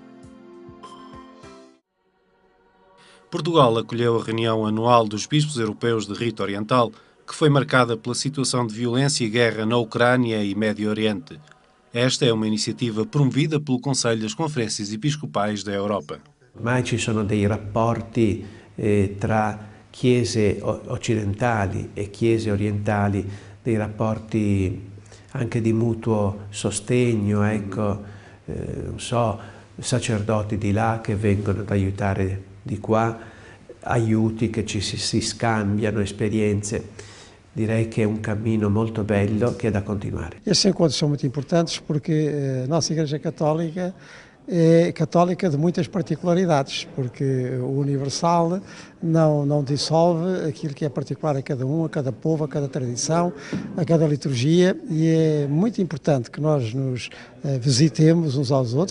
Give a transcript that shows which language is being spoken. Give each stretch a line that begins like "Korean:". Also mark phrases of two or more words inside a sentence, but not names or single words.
Portuguese: Portugal acolheu a reunião anual dos bispos europeus de rito oriental, que foi marcada pela situação de violência e guerra na Ucrânia e Médio Oriente. Esta é uma iniciativa promovida pelo Conselho das Conferências Episcopais da Europa.
Italian: Ormai ci sono dei rapporti tra chiese occidentali e chiese orientali, dei rapporti anche di mutuo sostegno, non so, sacerdoti di là che vengono ad aiutare di qua, aiuti che si scambiano, esperienze. Direi che è un cammino molto bello che è da continuare.
Portuguese: Estes encontros são muito importantes porque a nossa Igreja Católica é católica de muitas particularidades, porque o universal não dissolve aquilo que é particular a cada um, a cada povo, a cada tradição, a cada liturgia, e é muito importante que nós nos visitemos uns aos outros,